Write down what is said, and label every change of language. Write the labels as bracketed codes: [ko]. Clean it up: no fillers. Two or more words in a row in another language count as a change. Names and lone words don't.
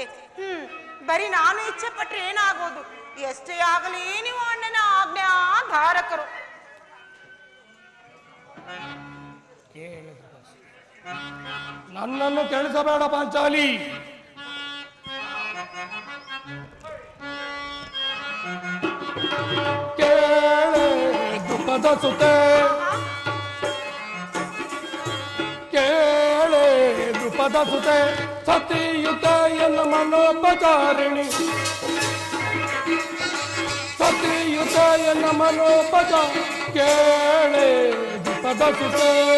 [kn] ಬರೀ ನಾನು ಇಚ್ಛೆ ಪಟ್ರೆ ಏನಾಗೋದು? ಎಷ್ಟೇ ಆಗಲಿ ನೀವು ಅಣ್ಣನ ಆಜ್ಞಾಧಾರಕರು. ನನ್ನನ್ನು ಕೇಳಿಸಬೇಡ ಪಾಂಚಾಲಿ. ಕೇಳೆ ದುಃಖದ ಸುತೆ, ಕೇಳೆ ದೃಪದ ಸುತೆ, ಸತಿಯುತ ಎನ್ನ ಮನೋಪಚಾರಿಣಿ, ಸತಿಯುತ ಎನ್ನ ಮನೋಪಚಾರ, ಕೇಳೆ ದೃಪದ ಸುತೆ.